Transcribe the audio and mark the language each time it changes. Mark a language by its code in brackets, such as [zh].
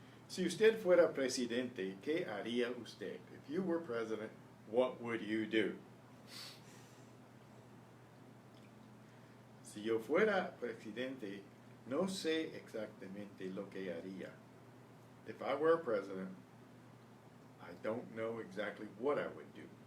[es] Si usted fuera presidente, ¿qué haría usted? [en] If you were president, what would you do? [es] Si yo fuera presidente, no sé exactamente lo que haría. [en] If I were president, I don't know exactly what I would do.